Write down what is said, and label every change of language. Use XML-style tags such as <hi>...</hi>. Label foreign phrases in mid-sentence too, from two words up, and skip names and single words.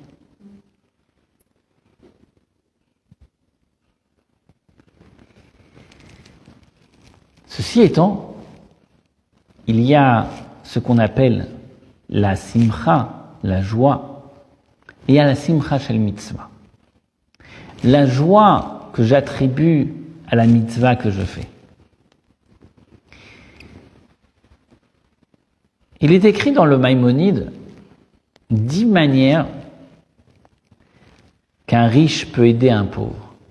<fr>Ceci étant, il y a ce qu'on appelle la simcha, la joie, et il y a la</fr> <he>שמחה של מצוה.</he> <fr>La joie que j'attribue à la mitzvah que je fais. Il est écrit dans le Maïmonide 10 manières qu'un riche peut aider un pauvre.</fr>